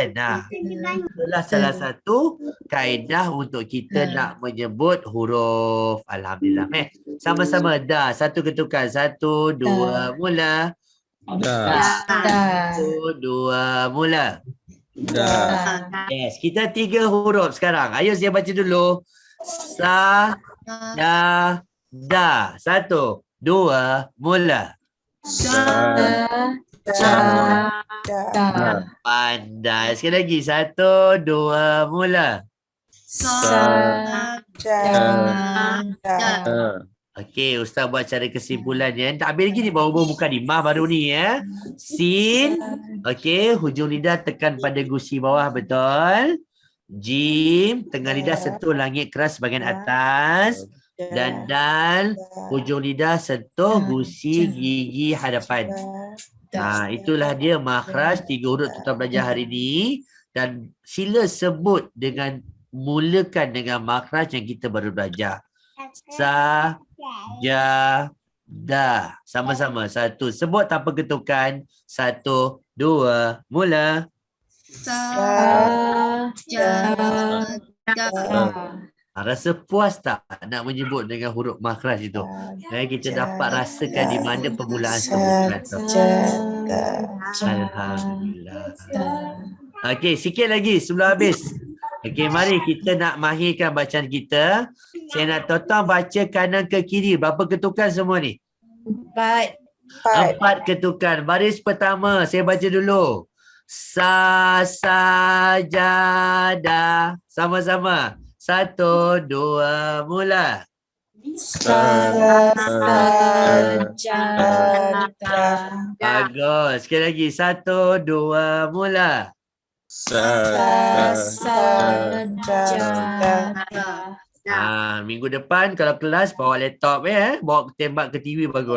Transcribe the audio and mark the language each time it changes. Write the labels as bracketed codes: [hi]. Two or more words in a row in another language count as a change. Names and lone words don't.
[ms] Itulah salah satu kaedah untuk kita nak menyebut huruf. Alhamdulillah. Sama-sama dah. Satu ketukan. 1, 2, mula. Da. Satu, dua, mula. Da. Yes, kita 3 huruf sekarang. Ayo saya baca dulu. Sa, da, da. 1, 2, mula. Da. Pandai. Sekali lagi. 1, 2, mula. Da. Okey, Ustaz buat cara kesimpulannya. Tak habis lagi ni, baru buka ni. Mah baru ni ya. Sin. Okey, hujung lidah tekan pada gusi bawah, betul. Jim, tengah lidah sentuh langit keras bahagian atas. Dan dal, hujung lidah sentuh gusi gigi hadapan. Itulah dia makhraj 3 huruf tuan belajar hari ni. Dan sila sebut dengan, mulakan dengan makhraj yang kita baru belajar. Sa, ja, da. Sama-sama. 1. Sebut tanpa ketukan. 1, 2, mula. Sa, ja, da. Rasa puas tak nak menyebut dengan huruf makhraj itu? Kita dapat rasakan di mana permulaan sebutan tu. Alhamdulillah. Okey, sikit lagi sebelum habis. Okey, mari kita nak mahirkan bacaan kita. Saya nak tuan-tuan baca kanan ke kiri. Berapa ketukan semua ni? 4 ketukan. Baris pertama, saya baca dulu. Sa, sa, ja, da. Sama-sama. 1, 2, mula. Bagus. Sekali lagi. 1, 2, mula. Minggu depan kalau kelas bawa laptop bawa tembak ke TV bagus.